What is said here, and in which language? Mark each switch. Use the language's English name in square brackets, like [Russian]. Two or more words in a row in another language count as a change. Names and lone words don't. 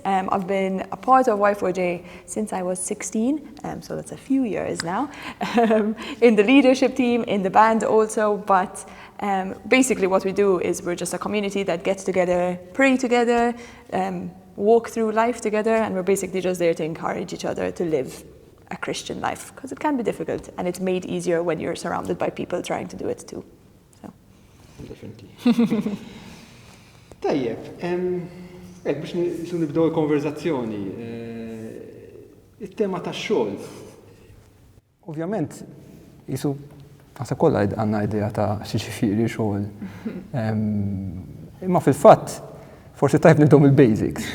[English] I've been a part of Y4J since I was 16, so that's a few years now, in the leadership team, in the band also, but basically what we do is we're just a community that gets together, pray together, walk through life together, and we're basically just there to encourage each other to live a Christian life, because it can be difficult, and it's made easier when you're surrounded by people trying to do it too. So. Definitely. [Maltese] Tajjeb, biex nibdew il-konverzazzjoni, it-tema tax-xogħol. Ovvjament, jisu għasa kollha għandna idea ta' xi ġifieri xogħol. Imma fil-fatt, forsi tajb nibdew mill-basics.